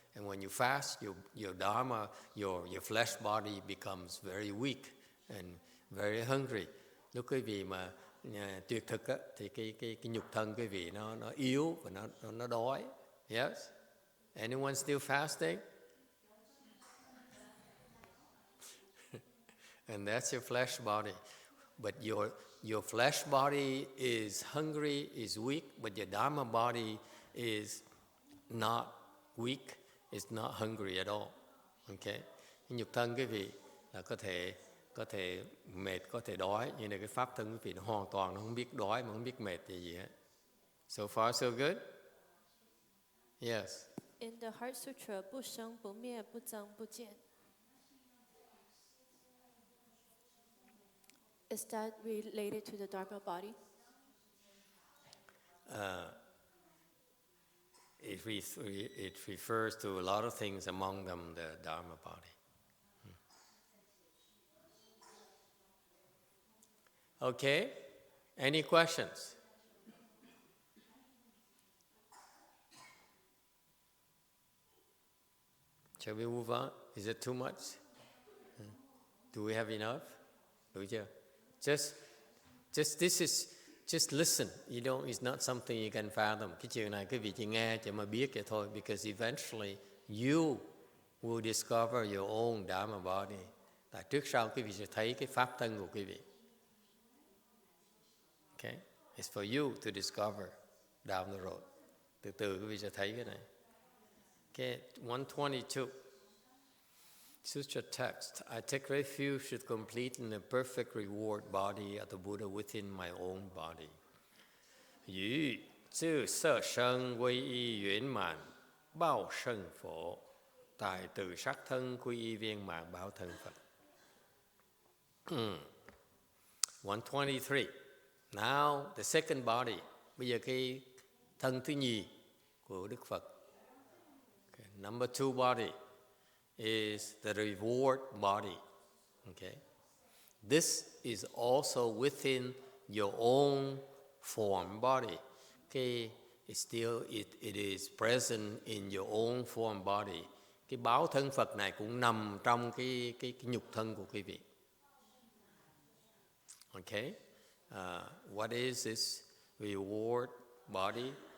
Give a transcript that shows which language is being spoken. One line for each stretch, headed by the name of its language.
English: And when you fast, your dharma, your flesh body becomes very weak and very hungry.
Vietnamese: Lúc quý vị mà tuyệt thực á, thì cái nhục thân quý vị nó yếu và nó đói.
English: Yes? Anyone still fasting? And that's your flesh body. But your flesh body is hungry, is weak, but your dharma body is not weak, is not hungry at all. Okay?
Vietnamese: Cái nhục thân quý vị là có thể mệt, có thể đói, nhưng mà cái pháp thân quý vị nó hoàn toàn nó không biết đói mà không biết mệt gì hết.
English: So far so good? Yes. In the Heart Sutra,
Chinese: 不生不灭不增不减.
English: Is that related to the Dharma body? It refers to a lot of things, among them the Dharma body. Okay, any questions? Shall we move on? Is it too much? Do we have enough?
Vietnamese: Đủ chưa?
English: Just listen. It's not something you can fathom.
Vietnamese: Cái chuyện này quý vị chỉ nghe chỉ mà biết vậy thôi.
English: Because eventually you will discover your own Dharma body.
Vietnamese: Tại trước sau quý vị sẽ thấy cái pháp thân của quý vị.
English: Okay? It's for you to discover down the road.
Vietnamese: Từ từ quý vị sẽ thấy cái này.
English: Okay, 122. Sutra text. I take refuge to complete in a perfect reward body of the Buddha within my own body.
Chinese: Yu zhi se shen wei yi yuan man bao shen phổ.
Vietnamese: Tài từ sắc thân quy y viên mạng báo thân Phật. 123.
English: Now the second body.
Vietnamese: Bây giờ cái thân thứ nhì của Đức Phật.
English: Okay. Number 2 body is the reward body. Okay. This is also within your own form body. Okay. It is present in your own form body.
Vietnamese: Cái báo thân Phật này cũng nằm trong cái nhục thân của quý vị.
English: Okay. What is this reward body?